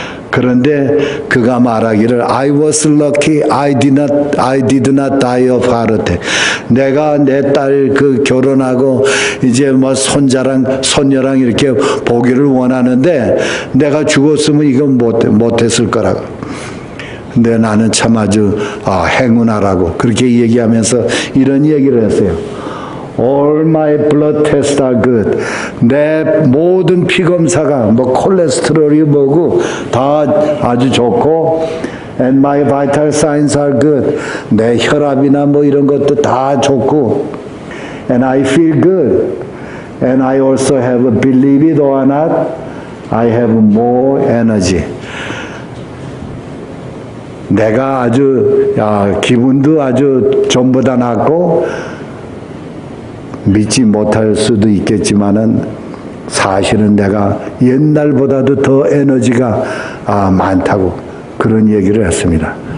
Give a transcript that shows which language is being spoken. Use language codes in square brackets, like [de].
[ko] 그런데 그가 말하기를 [en] I was lucky I did not die of heart attack. [ko] 내가 내 딸 그 결혼하고 이제 뭐 손녀랑 이렇게 보기를 원하는데 내가 죽었으면 이건 못했을 거라고. 근데 나는 참 아주 행운하라고 그렇게 얘기하면서 이런 얘기를 했어요. [en] All my blood tests are good. [ko] 내 모든 피 검사가 뭐 콜레스테롤이 뭐고 다 아주 좋고 [en] and my vital signs are good. [ko] 내 혈압이나 뭐 이런 것도 다 좋고 [en] and I feel good. And I also have, believe it or not, I have more energy. [ko] 내가 아주 기분도 아주 전보다 낫고 믿지 못할 수도 있겠지만은 사실은 내가 옛날보다도 더 에너지가 많다고 그런 얘기를 했습니다.